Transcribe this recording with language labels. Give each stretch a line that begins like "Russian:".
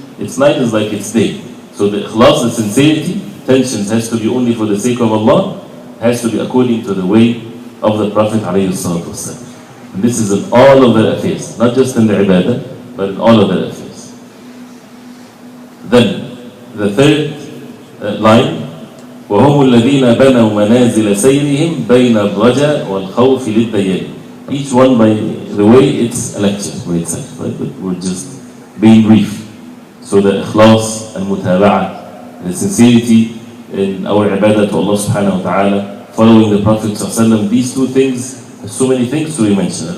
English: It's night is like it's day. So the ikhlas, the sincerity, tensions has to be only for the sake of Allah, has to be according to the way of the Prophet ﷺ. And this is in all of their affairs, not just in the ibadah, but in all of their affairs. Then, the third line,
Arabic: وَهُمُ الَّذِينَ بَنَوْا مَنَازِلَ سَيْرِهِمْ بَيْنَ الرَّجَى وَالْخَوْفِ لِلدَّيَّانِ.
English: Each one by the way it's a lecture by itself, right? But we're just being brief. So the ikhlas and mutaba'ah, the sincerity in our ibadah to Allah subhanahu wa ta'ala, following the Prophet ﷺ, these two things, so many things to be mentioned.